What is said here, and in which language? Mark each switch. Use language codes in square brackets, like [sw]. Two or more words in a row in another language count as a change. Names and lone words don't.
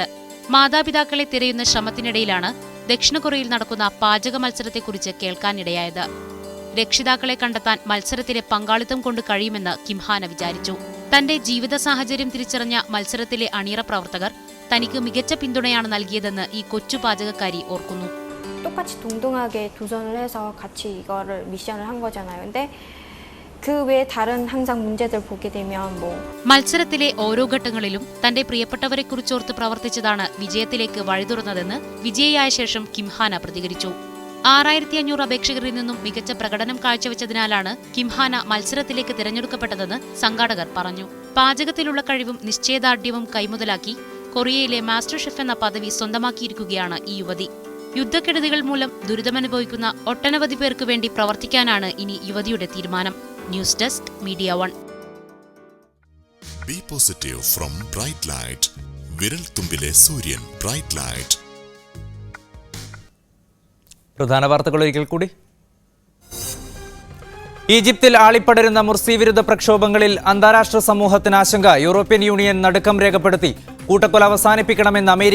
[ml] മാതാപിതാക്കളെ തിരയുന്ന ശ്രമത്തിനിടയിലാണ് ദക്ഷിണ കൊറിയയിൽ നടക്കുന്ന പാചക മത്സരത്തെക്കുറിച്ച് കേൾക്കാനിടയായത്. രക്ഷിതാക്കളെ കണ്ടെത്താൻ മത്സരത്തിലെ പങ്കാളിത്തം കൊണ്ട് കഴിയുമെന്ന് കിം ഹാ ന വിചാരിച്ചു. തന്റെ ജീവിത സാഹചര്യം തിരിച്ചറിഞ്ഞ മത്സരത്തിലെ അണിയറ പ്രവർത്തകർ തനിക്ക് മികച്ച പിന്തുണയാണ് നൽകിയതെന്ന് ഈ കൊച്ചു പാചകക്കാരി ഓർക്കുന്നു. [ko] 똑같이 동등하게 도전을 해서 같이 이거를 미션을 한 거잖아요. 근데 그 외에 다른 항상 문제들 보게 되면 [ml] മത്സരത്തിലെ ഓരോ ഘട്ടങ്ങളിലും തന്റെ പ്രിയപ്പെട്ടവരെക്കുറിച്ചോർത്ത് പ്രവർത്തിച്ചതാണ് വിജയത്തിലേക്ക് വഴിതുറന്നതെന്ന് വിജയിയായ ശേഷം കിം ഹാ ന പ്രതികരിച്ചു. 6500 അപേക്ഷകരിൽ നിന്നും മികച്ച പ്രകടനം കാഴ്ചവെച്ചതിനാലാണ് കിം ഹാ ന മത്സരത്തിലേക്ക് തിരഞ്ഞെടുക്കപ്പെട്ടതെന്ന് സംഘാടകർ പറഞ്ഞു. പാചകത്തിലുള്ള കഴിവും നിശ്ചയദാർഢ്യവും കൈമുതലാക്കി കൊറിയയിലെ മാസ്റ്റർ ഷെഫ് എന്ന പദവി സ്വന്തമാക്കിയിരിക്കുകയാണ് ഈ യുവതി. യുദ്ധക്കെടുതികൾ മൂലം ദുരിതമനുഭവിക്കുന്ന ഒട്ടനവധി പേർക്ക് വേണ്ടി പ്രവർത്തിക്കാനാണ് ഇനി യുവതിയുടെ തീരുമാനം. ന്യൂസ് ഡെസ്ക് മീഡിയ 1. [en] Be positive from Bright Light. [ml] വിരൽ തുമ്പിലെ സൂര്യൻ ബ്രൈറ്റ് ലൈറ്റ്. പ്രധാന വാർത്തകൾ ഒരിക്കൽ കൂടി. ഈജിപ്തിൽ ആളിപ്പടരുന്ന മുർസി വിരുദ്ധ പ്രക്ഷോഭങ്ങളിൽ അന്താരാഷ്ട്ര സമൂഹത്തിന് ആശങ്ക. യൂറോപ്യൻ യൂണിയൻ നടുക്കം രേഖപ്പെടുത്തി. കൂട്ടക്കൊല അവസാനിപ്പിക്കണമെന്ന് അമേരിക്ക.